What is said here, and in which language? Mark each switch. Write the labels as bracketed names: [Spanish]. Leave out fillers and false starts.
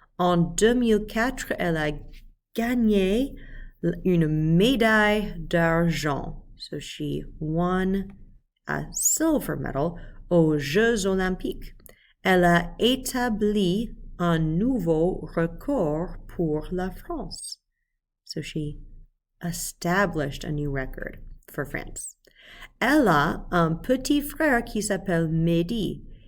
[French] En 2004, elle a gagné une médaille d'argent. [English] So she won a silver medal [French] aux Jeux Olympiques. Elle a établi un nouveau record pour la France. [English] So she established a new record for France. [French] Elle a un petit frère qui s'appelle Mehdi.